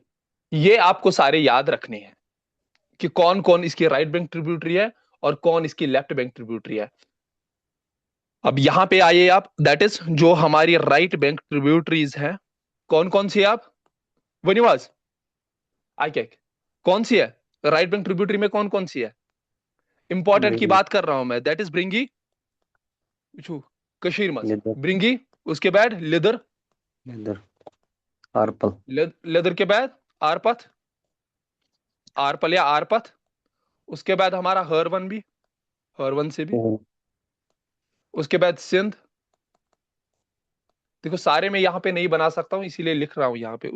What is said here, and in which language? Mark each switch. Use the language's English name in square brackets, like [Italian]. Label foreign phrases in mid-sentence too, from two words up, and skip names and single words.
[Hindi] ये आपको सारे याद रखने हैं कि कौन कौन इसकी [English] right bank tributary [Hindi] है और कौन इसकी [English] left bank tributary [Hindi] है। अब यहां पे आइए आप, [English] that is [Hindi] जो हमारी [English] right bank tributaries [Hindi] है कौन कौन सी, [Kashmiri] आप वनिवास आई क्या, [Hindi] कौन सी है [English] right bank tributary [Hindi] में, कौन कौन सी है इंपॉर्टेंट की ब्रिंगी, बात कर रहा हूं मैं, [English] that is [Hindi] ब्रिंगी [Kashmiri] कशीर मज, [Hindi] लेदर, ब्रिंगी, उसके बाद लेदर, लेदर, आर्पल, लेदर के बाद आरपथ, आरपल या आरपथ। उसके बाद हमारा हरवन भी, हरवन से भी। पोहरू, उसके बाद सिंध, देखो सारे मैं यहां पे नहीं बना सकता हूं इसीलिए लिख रहा हूं यहां पे।